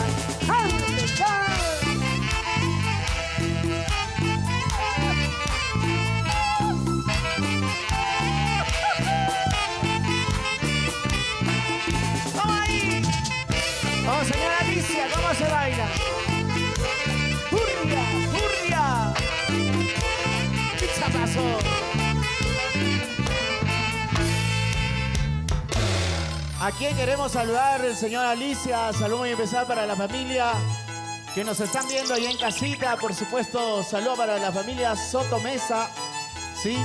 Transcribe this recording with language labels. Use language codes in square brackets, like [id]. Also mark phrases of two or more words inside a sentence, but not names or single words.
[es] ¡Vamos, vamos! Vamos, señora Alicia, ¿cómo se baila? ¡Hurria! ¡Hurria! ¡Pizzapazo! ¿A quién queremos saludar, señora Alicia? Saludo muy especial para la familia que nos están viendo ahí en casita. Por supuesto, saludo para la familia Soto Mesa. ¿Sí?